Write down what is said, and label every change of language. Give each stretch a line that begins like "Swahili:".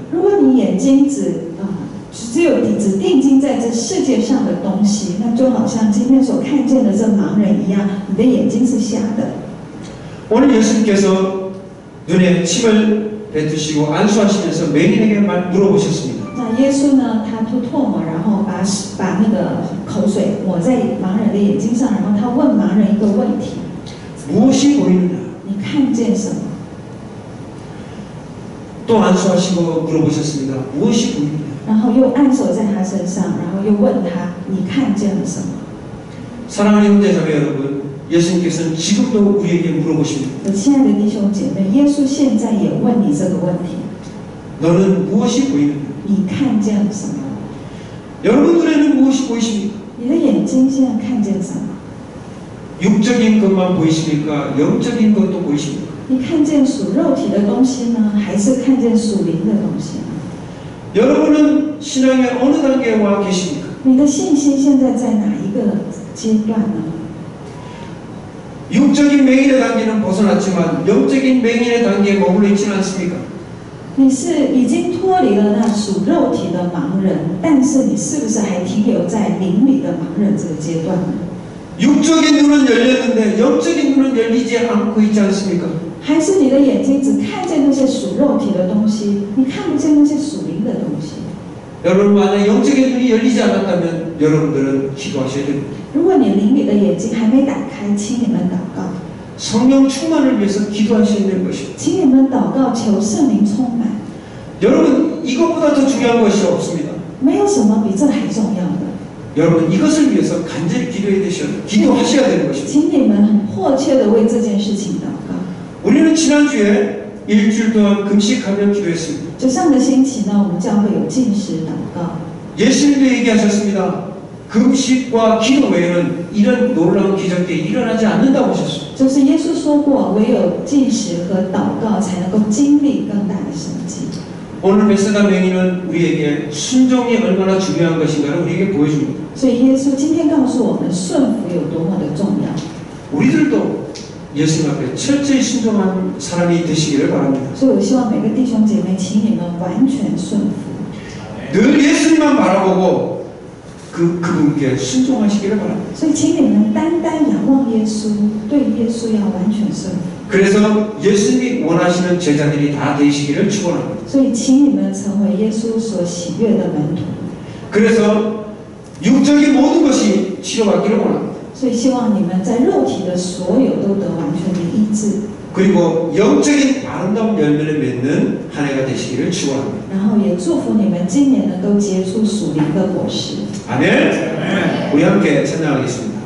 Chinese: 如果你眼睛只有只定睛在这世界上的东西，那就好像今天所看见的这盲人一样，你的眼睛是瞎的。
Korean: 오늘 예수님께서 눈에 침을 뱉으시고 안수하시면서 맹인에게 물어보셨습니다.
Chinese: 那耶稣呢，他吐唾沫，然后把那个口水抹在盲人的眼睛上，然后他问盲人一个问题：
Korean: 무엇이 보이느냐?
Chinese: 你看见什么？
Korean: 또 안수하시고 물어보셨습니다. 무엇이 보이느냐?
Chinese: 然后又按手在他身上，然后又问他：你看见了什么？
Korean: 사랑하는 형제자매 여러분, 예수님께서는 지금도 우리에게 물어보십니다.
Chinese: 我亲爱的弟兄姐妹，耶稣现在也问你这个问题：
Korean: 너는 무엇이 보이느냐?
Chinese: 你看见了什么？
Korean: 여러분 눈에는 무엇이 보이십니까?
Chinese: 你的眼睛现在看见什么？
Korean: 육적인 것만 보이십니까? 영적인 것도 보이십니까?
Chinese: 你看见属肉体的东西呢，还是看见属灵的东西呢？
Korean: 여러분은 신앙의 어느 단계에 와 계십니까?
Chinese: 你的信心现在在哪一个阶段呢？
Korean: 육적인 맹인의 단계는 벗어났지만 영적인 맹인의 단계에 머물러 있지는 않습니까?
Chinese: 你是已经脱离了那属肉体的盲人，但是你是不是还停留在灵里的盲人这个阶段呢？
Korean: 육적인 눈은 열렸는데 영적인 눈은 열리지 않고 있지 않습니까?
Chinese: 还是你的眼睛只看见那些属肉体的东西，你看不见那些属灵的东西？
Korean: 여러분 만약 영적인 눈이 열리지 않았다면 여러분들은 기도하셔야 됩니다.
Chinese: 如果你灵里的眼睛还没打开，请你们祷告，
Korean: 성령 충만을 위해서 기도하셔야 되는 것입니다.
Chinese: 请你们祷告，求圣灵充满。
Korean: 여러분 이것보다 더 중요한 것이 없습니다.
Chinese: 没有什么比这还重要的。
Korean: 여러분 이것을 위해서 간절히 기도하셔야 되는 것입니다.
Chinese: 请你们很迫切的为这件事情祷告。
Korean: 우리는 지난주에 일주일 동안 금식하며 기도했습니다.
Chinese: 就上个星期呢，我们教会有禁食祷告。
Korean: 예수님도 얘기하셨습니다. 금식과 기도 외에는 이런 놀라운 기적이 일어나지 않는다고 하셨습니다.
Chinese: 就是耶稣说过，唯有禁食和祷告才能够经历更大的神迹。
Korean: 오늘 베세다 맹인은 우리에게 순종이 얼마나 중요한 것인가를 우리에게 보여줍니다.
Chinese: 所以耶稣今天告诉我们，顺服有多么的重要。
Korean: 우리들도 예수님 앞에 철저히 순종한 사람이 되시기를 바랍니다.
Chinese: 所以我希望每个弟兄姐妹，请你们完全顺服，
Korean: 늘 예수님만 바라보고 그분께 순종하시기를 바랍니다.
Chinese: 所以请你们单单仰望耶稣，对耶稣要完全顺服。
Korean: 그래서 예수님이 원하시는 제자들이 다 되시기를 축원합니다.
Chinese: 所以请你们成为耶稣所喜悦的门徒。
Korean: 그래서 육적인 모든 것이 치료받기를 원합니다.
Chinese: 所以希望你们在肉体的所有都得完全的医治。
Korean: 그리고 영적인 아름다운 열매를 맺는 한 해가 되시기를 축원합니다.
Chinese: 然后也祝福你们今年能够结出属灵的果实。
Korean: 아멘. 우리 함께 찬양하겠습니다.